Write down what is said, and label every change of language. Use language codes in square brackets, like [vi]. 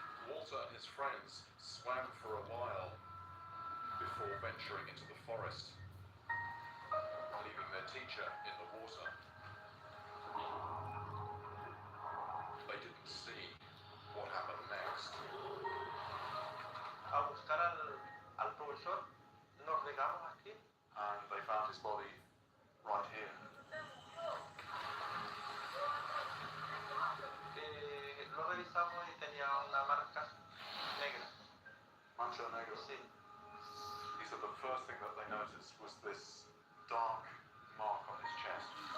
[en] Walter and his friends swam for a while before venturing into the forest, leaving their teacher in the water. They didn't see what happened next. [es] A buscar al propulsor, nos regamos aquí. [en] And they found his body right here. [es] Lo revisamos y tenía una marca negra. Mancha negra. Sí. [en] He said the first thing that they noticed was this dark mark on his chest.